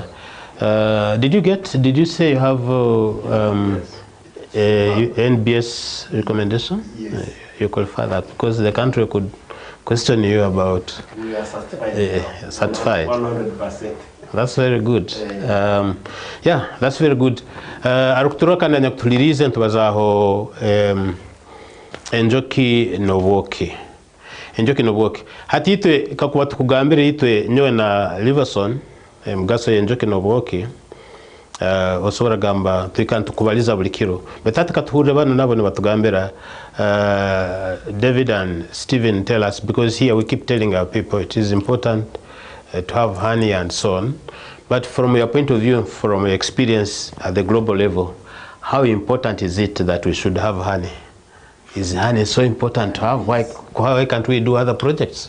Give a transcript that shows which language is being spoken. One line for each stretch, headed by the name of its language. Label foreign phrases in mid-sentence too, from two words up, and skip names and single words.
English: Did you say you have NBS recommendation? Yes. You qualify that because the country could question you about. We are certified. Certified. 100%. That's very good. Yeah, that's very good.
Tooro: Arukuturoka na nyakutulirize ntubazaho enjoki noboki. Enjoki noboki. Hati itwe kakuba tukugambire itwe nyowe na Liverson mugaso enjoki noboki. Osobola gamba tukubaliza buli kiro. Betati katuhurire bano nabo ne batugambira
English: David and Stephen tell us, because here we keep telling our people it is important to have honey and so on. But from your point of view, from your experience at the global level, how important is it that we should have honey? Is honey so important to have? Why can't we do other projects?